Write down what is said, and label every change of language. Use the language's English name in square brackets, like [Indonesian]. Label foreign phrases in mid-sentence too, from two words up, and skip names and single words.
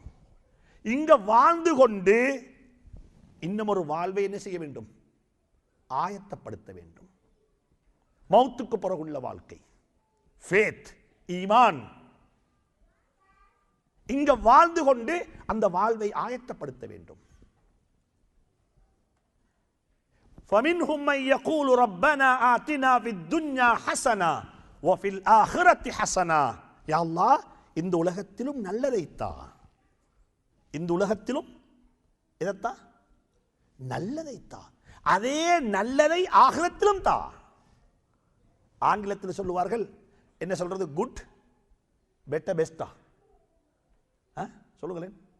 [Tamil] இங்க வாழ்ந்து கொண்டு இன்னும் ஒரு வாழ்வை என்ன செய்ய வேண்டும்? ஆயத்தப்படுத்த வேண்டும். மௌத்துக்கு பிறகுள்ள வாழ்க்கை, ஃபேத், ஈமான். இங்க வாழ்ந்து கொண்டு அந்த வாழ்வை ஆயத்தப்படுத்த வேண்டும். [Arabic] فَمِنْهُمْ مَنْ يَقُولُ رَبَّنَا آتِنَا فِي الدُّنْيَا حَسَنَةً وَفِي الْآخِرَةِ حَسَنَةً. [Tamil] யா அல்லாஹ், இந்த உலகத்திலும் நல்லதைத்தா, இந்த உலகத்திலும் எதத்தா? நல்லதைத்தா, அதே நல்லதை ஆகிரத்திலும் தா. ஆங்கிலத்தில் சொல்லுவார்கள், என்ன சொல்றது? [English] good, better, best? சொல்லுங்களேன்.